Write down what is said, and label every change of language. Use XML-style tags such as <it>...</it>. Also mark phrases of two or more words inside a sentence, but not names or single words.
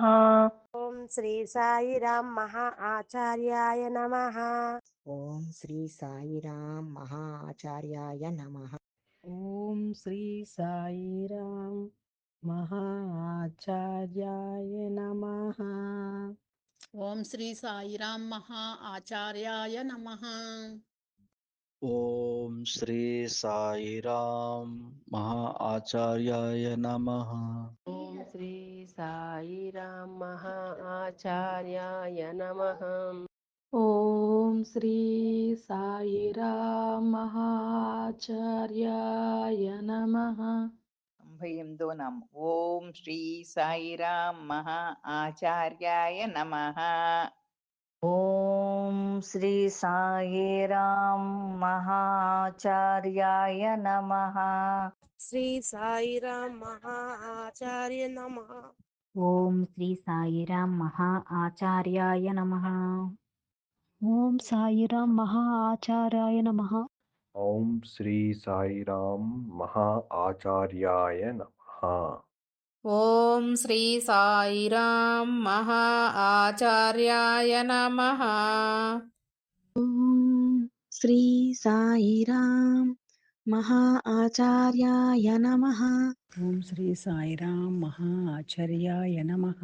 <sa>ఓం శ్రీ సాయిరాం మహా ఆచార్యాయ నమః. ఓం శ్రీ సాయిరాం మహా ఆచార్యాయ నమః. ఓం శ్రీ సాయిరాం మహా ఆచార్యాయ నమః. ఓం శ్రీ సాయిరాం महाआचार्याय नमः। ॐ श्री साईराम महा आचार्याय नमः। ఓం శ్రీ సాయిరాం महाआचार्याय नमः। ఓం శ్రీ సాయిరాం మహాచార్యాయ నమః.</sa> <te>98వ నామం.</te> <sa>ఓం శ్రీ సాయిరాం మహా ఆచార్యాయ నమః. ఓం శ్రీ సాయిరాం మహా ఆచార్యాయ నమః. శ్రీ సాయిరాం మహా ఆచార్య నమః. ఓం శ్రీ సాయిరాం మహా ఆచార్యాయ నమః. ఓం సాయిరాం మహా ఆచార్యాయ నమః. ॐ श्री साईराम महा आचार्याय नमः। ఓం శ్రీ సాయిరాం మహా ఆచార్యాయ నమః. ఓం శ్రీ సాయిరామ్ మహా ఆచార్యాయ నమః. ఓం శ్రీ సాయిరాం మహా ఆచార్యాయ నమః.</sa>